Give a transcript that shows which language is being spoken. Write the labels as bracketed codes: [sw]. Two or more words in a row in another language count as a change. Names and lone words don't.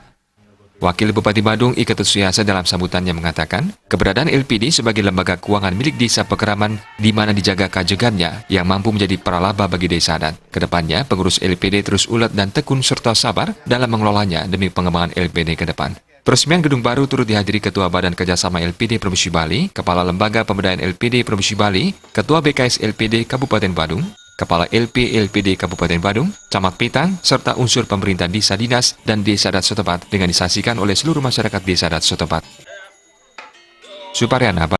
[id] Wakil Bupati Badung Iketut Suyase dalam sambutannya mengatakan, keberadaan LPD sebagai lembaga keuangan milik Desa Pekeraman di mana dijaga kajegannya yang mampu menjadi pralaba bagi Desa Adat. Kedepannya, pengurus LPD terus ulet dan tekun serta sabar dalam mengelolanya demi pengembangan LPD ke depan. Peresmian gedung baru turut dihadiri Ketua Badan Kerjasama LPD Provinsi Bali, Kepala Lembaga Pemberdayaan LPD Provinsi Bali, Ketua BKS LPD Kabupaten Badung, Kepala LPD Kabupaten Badung, Camat Petang, serta unsur pemerintah desa dinas dan desa adat setempat dengan disaksikan oleh seluruh masyarakat desa adat setempat. Suparyana